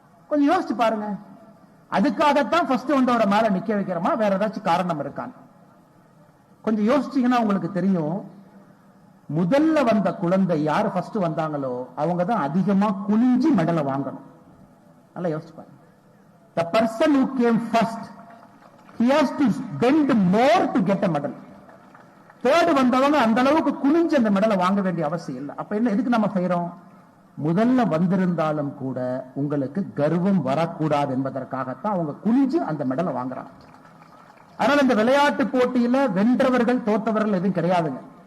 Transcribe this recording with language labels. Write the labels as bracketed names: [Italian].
[Tamil] கொஞ்சம் யோசிச்சு பாருங்க, அதுக்காகத்தான் ஃபர்ஸ்ட் வந்தவரை மேல நிக்க வைக்கிறோமா, வேற ஏதாச்சும் காரணம் இருக்கான்னு கொஞ்சம் யோசிச்சீங்கன்னா உங்களுக்கு தெரியும். முதல்ல வந்த குழந்தை யாரு ஃபர்ஸ்ட் வந்தாங்களோ அவங்க தான் அதிகமா குனிஞ்சு மெடலை வாங்கணும். நல்லா யோசிச்சு பாருங்க. [English] The person who came first, he has to bend more to get a medal. [Tamil] Third வந்தவங்க அந்த அளவுக்கு குனிஞ்சு அந்த மெடலை வாங்க வேண்டிய அவசியம் இல்லை. அப்ப என்ன, எதுக்கு நம்ம செய்யறோம்? முதல்ல வந்திருந்தாலும் கூட உங்களுக்கு கர்வம் வரக்கூடாது என்பதற்காகத்தான் அவங்க குனிஞ்சு அந்த மெடலை வாங்குறாங்க. அதனால இந்த விளையாட்டு போட்டியில வென்றவர்கள் தோத்தவர்கள் எதுவும் கிடையாதுங்க.